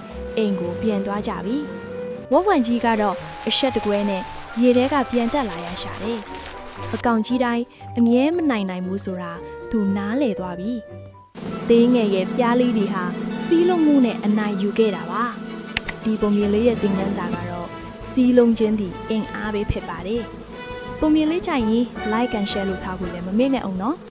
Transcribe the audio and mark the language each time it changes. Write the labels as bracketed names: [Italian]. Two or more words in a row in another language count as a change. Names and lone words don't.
[Burmese] အိမ်ကိုပြန်သွားကြပြီဝဝန်ကြီးကတော့အဆက်တကွဲနဲ့ရေထဲကပြန်တက်လာရရှာတယ်အကောင်ကြီးတိုင်းအမြဲမနိုင်နိုင်ဘူးဆိုတာသူနားလည်သွားပြီသေးငယ်ရဲ့ပြားလေးတွေဟာစီးလုံးမှုနဲ့အနိုင်ယူခဲ့တာပါဒီပုံမြင်လေးရဲ့သင်ခန်းစာကတော့စီးလုံးခြင်းသည်အင်အားပဲဖြစ်ပါတယ်ပုံမြင်လေးကြိုင်ရင် [English] like and share [Burmese] လုပ်ထားဖို့လည်းမမေ့နဲ့အောင်နော်